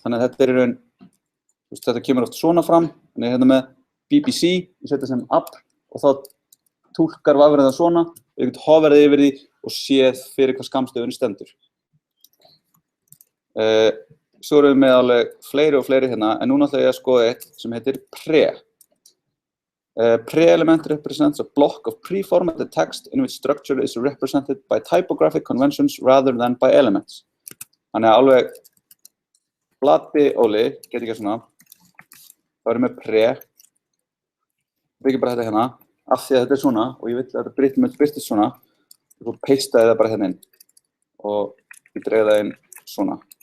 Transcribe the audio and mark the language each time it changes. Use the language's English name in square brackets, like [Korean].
[Icelandic] Þannig að þetta er í raun, þetta kemur oft svona fram, þannig að hérna með BBC, ég setja sem APR og þá túlkar vafrið það svona, ég get hoverið yfir því og séð fyrir hvað skammstöfunin stendur. Svo erum við með alveg fleiri og fleiri hérna, en núna ætla ég að skoða eitt sem heitir pre. [English] Pre-element represents a block of pre-formatted text in which structure is represented by typographic conventions rather than by elements. [Icelandic] Þannig að alveg blati Óli, get ekki svona, þá erum við með pre, byggjum bara þetta hérna, af því að þetta er svona og ég vil að þetta breytist svona og svo pastaði það bara hérna inn og ég dreigði það inn svona.